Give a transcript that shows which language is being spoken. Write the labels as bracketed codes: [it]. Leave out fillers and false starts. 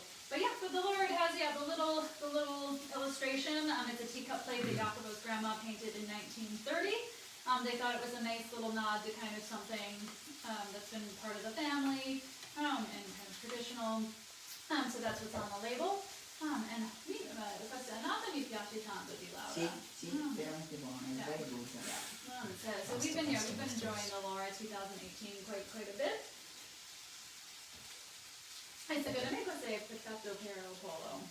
[en] So the Laura has the little illustration. It's a teacup plate that Jacopo's grandma painted in 1930. They thought it was a nice little nod to kind of something that's been part of the family and kind of traditional. So that's what's on the label. [it] And questa annata mi piace tanto di Laura. Sì, veramente buona, è [en] very good. So we've been enjoying the Laura 2018 quite a bit. [it] Secondo me questo è perfetto per il Pollo.